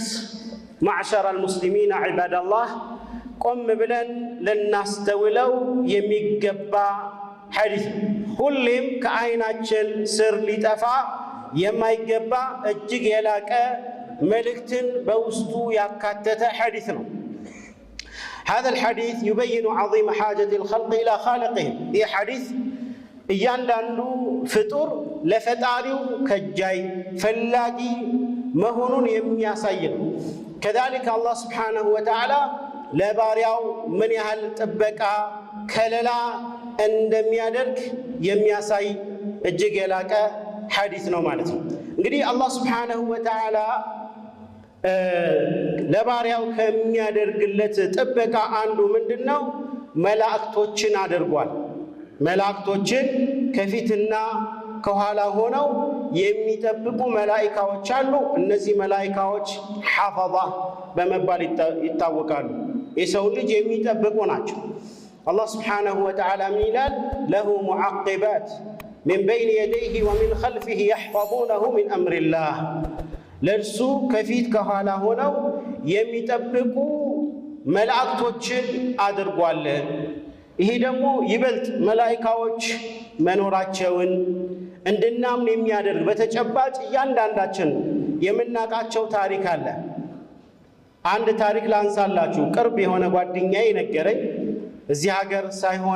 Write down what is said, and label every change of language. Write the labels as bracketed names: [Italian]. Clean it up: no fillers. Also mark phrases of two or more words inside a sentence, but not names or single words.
[Arabic] معشر المسلمين عباد الله ቆም ብለን ልናስተውለው የሚገባ ሐዲስ ሁሌም ከዓይናችን ስር ሊጠፋ የማይገባ እጅግ የላቀ [Amharic] መልእክትን በውስጡ ያካተተ ሐዲስ ነው [Arabic] هذا الحديث يبين عظيم حاجة الخلق إلى خالقهم [Amharic] ይህ ሐዲስ እያንዳንዱ ፍጡር ለፈጣሪው ከጃይ ፈላጊ መሆኑን የሚያሳይ ነው [Arabic] كذلك الله سبحانه وتعالى [Amharic] ለባሪያው ምን ያህል ጥበቃ ከለላ እንደሚያደርግ የሚያሳይ እጅግ የላቀ ሐዲስ ነው ማለት ነው እንግዲህ አላህ [Arabic] سبحانه وتعالى [Amharic] ለባሪያው ከሚያደርግለት ጥበቃ አንዱ ምንድነው መላእክቶችን አድርጓል መላእክቶችን ከፊትና ከኋላ ሆነው የሚጠብቁ መላእክቶች አሉ እነዚህ መላእክቶች ሐፈዛ በመባል ይታወቃሉ የሰው ልጅ የሚጠብቁ ናቸው አላህ [Arabic] سبحانه وتعالى [Amharic] ምን ይላል ለሁ [Arabic] معقبات من بين يديه ومن خلفه يحفظونه من أمر الله [Amharic] ለርሱ ከፊት ከኋላ ሆነው የሚጠብቁ መላእክቶችን አድርጓል ይሄ ደግሞ ይበልጥ መላእክቶች መኖራቸውን እንድናምን የሚያደርግ በተጨባጭ እያንዳንዳችን የምናቃቸው ታሪክ አለ አንድ ታሪክ ላንሳላችሁ ቅርብ የሆነ ጓደኛዬ ነገረኝ እዚህ ሀገር ሳይሆን